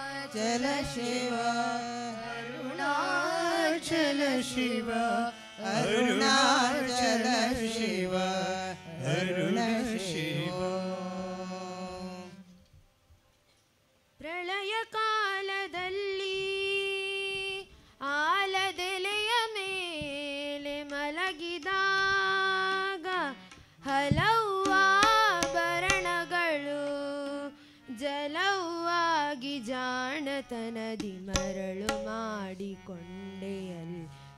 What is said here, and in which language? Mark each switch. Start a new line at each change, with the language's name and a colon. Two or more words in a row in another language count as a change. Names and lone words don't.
Sanskrit: अरुणाचल शिव अरुणाचल शिव अरुणाचल शिव अरुण शिव
Kannada: ಪ್ರಳಯ ಕಾಲದಲ್ಲಿ ಆಲದೆಲೆಯ ಮೇಲೆ ಮಲಗಿದಾಗ ಹಲವು ಆಭರಣಗಳು ಜಲವಾಗಿ ಜಾಣತನದಿ ಮರಳು ಮಾಡಿಕೊಂಡೆಯಲ್ಲಿ